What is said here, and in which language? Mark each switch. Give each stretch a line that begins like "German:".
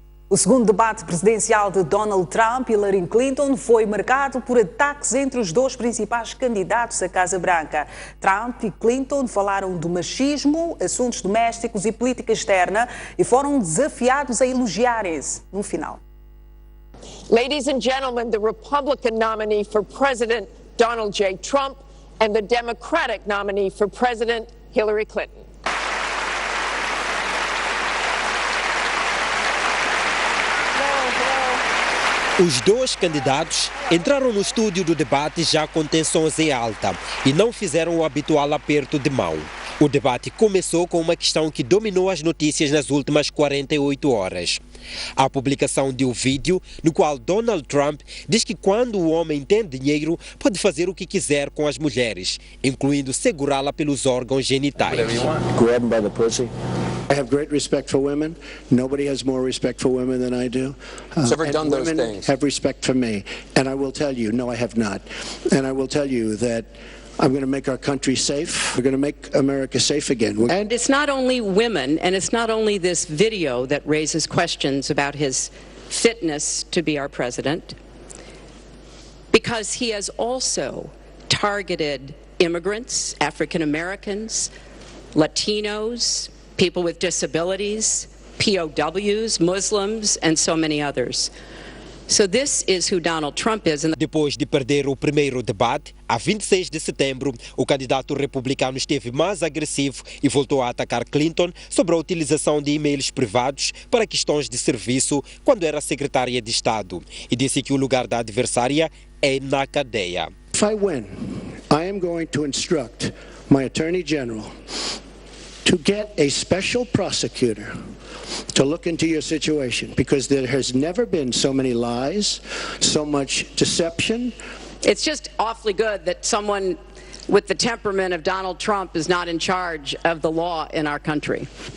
Portuguese: O segundo debate presidencial de Donald Trump e Hillary Clinton foi marcado por ataques entre os dois principais candidatos à Casa Branca. Trump e Clinton falaram do machismo, assuntos domésticos e política externa e foram desafiados a elogiarem-se no final.
English: Ladies and gentlemen, the Republican nominee for President Donald J. Trump and the Democratic nominee for President Hillary Clinton.
Portuguese: Os dois candidatos entraram no estúdio do debate já com tensões em alta e não fizeram o habitual aperto de mão. O debate começou com uma questão que dominou as notícias nas últimas 48 horas. A publicação de um vídeo no qual Donald Trump diz que quando o homem tem dinheiro pode fazer o que quiser com as mulheres, incluindo segurá-la pelos órgãos genitais.
English: Grab him by the pussy. I have great respect for women. Nobody has more respect for women than I do. Ever done those things? Have respect for me. And I will tell you, no, I have not. And I will tell you that I'm going to make our country safe. We're going to make America safe again. And it's not only women, and it's not only this video that raises questions about his fitness to be our president, because he has also targeted immigrants, African Americans, Latinos, people with disabilities, POWs, Muslims, and so many others. So this is who Donald Trump is.
Portuguese: Depois de perder o primeiro debate, a 26 de setembro, o candidato republicano esteve mais agressivo e voltou a atacar Clinton sobre a utilização de e-mails privados para questões de serviço quando era secretária de Estado e disse que o lugar da adversária é na cadeia.
English: If I win, I am going to instruct my Attorney General to get a special prosecutor to look into your situation, because there has never been so many lies, so much deception. It's just awfully good that someone with the temperament of Donald Trump is not in charge of the law in our country.